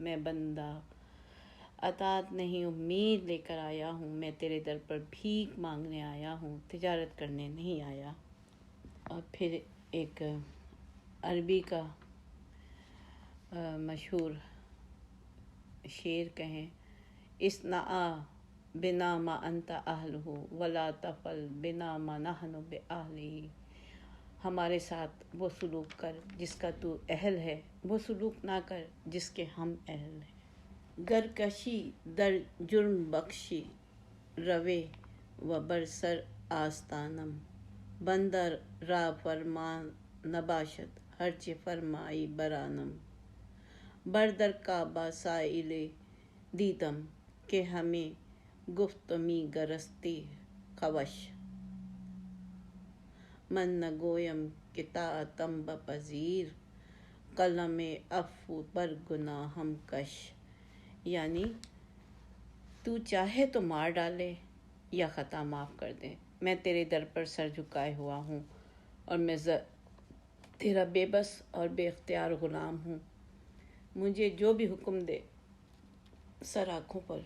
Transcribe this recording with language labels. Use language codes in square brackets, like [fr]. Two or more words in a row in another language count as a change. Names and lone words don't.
[ur] میں بندہ اطاعت نہیں امید لے کر آیا ہوں، میں تیرے در پر بھیک مانگنے آیا ہوں، تجارت کرنے نہیں آیا۔ اور پھر ایک عربی کا مشہور شعر کہیں، [ar] اصنع بنا ما انت اہلہ ولا تفعل بنا ما نحن باہلہ۔ [ur] ہمارے ساتھ وہ سلوک کر جس کا تو اہل ہے، وہ سلوک نہ کر جس کے ہم اہل ہیں۔ [fa] گرکشی در جرم بخشی روے و برسر آستانم، بندہ را فرمان نباشد ہرچہ فرمائی برانم۔ بردر کعبہ سائل دیدم کہ ہمیں گفت می گرستی خوش، من نگویم کہ طاعتم بپذیر قلم عفو بر گناہم کش۔ [ur] یعنی تو چاہے تو مار ڈالے یا خطا معاف کر دے، میں تیرے در پر سر جھکائے ہوا ہوں اور میں تیرا بے بس اور بے اختیار غلام ہوں، مجھے جو بھی حکم دے سر آنکھوں پر۔